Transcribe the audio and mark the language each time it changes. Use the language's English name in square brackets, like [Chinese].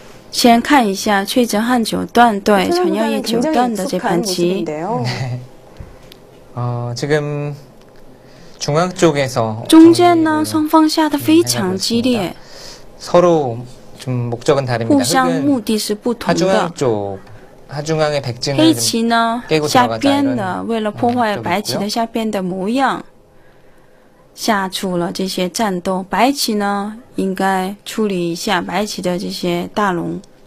[Chinese] 先看一下崔振汉九段对陈耀烨九段的这盘棋。 [Korean] 지금 중앙 쪽에서 [Chinese] 中间呢，双方下的非常激烈。 [Korean] 서로 좀 목적은 다릅니다. [Chinese] 互相目的是不同的。 [Korean] 하중앙의 백진을 [Chinese] 黑棋呢，下边的为了破坏白棋的下边的模样，下出了这些战斗。白棋呢，应该处理一下白棋的这些大龙。